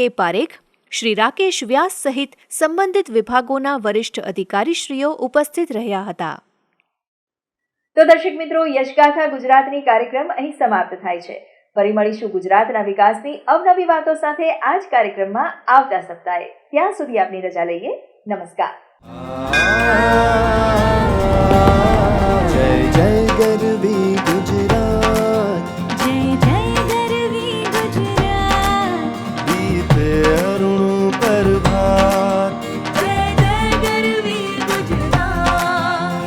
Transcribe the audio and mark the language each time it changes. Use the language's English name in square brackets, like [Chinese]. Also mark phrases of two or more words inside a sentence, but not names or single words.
[Gujarati] પારેખ, શ્રી રાકેશ વ્યાસ સહિત સંબંધિત વિભાગોના વરિષ્ઠ અધિકારીશ્રીઓ ઉપસ્થિત રહ્યા હતા. તો દર્શક મિત્રો, યશગાથા ગુજરાતની કાર્યક્રમ અહીં સમાપ્ત થાય છે. ફરી મળીશું ગુજરાતના વિકાસની અવનવી વાતો સાથે આ જ કાર્યક્રમમાં આવતા સપ્તાહે. ત્યાં સુધી આપની રજા લઈએ. નમસ્કાર. જય જય ગરવી ગુજરાત, જય જય ગરવી ગુજરાત, દીપે અરુણ પ્રભાત, જય જય ગરવી ગુજરાત,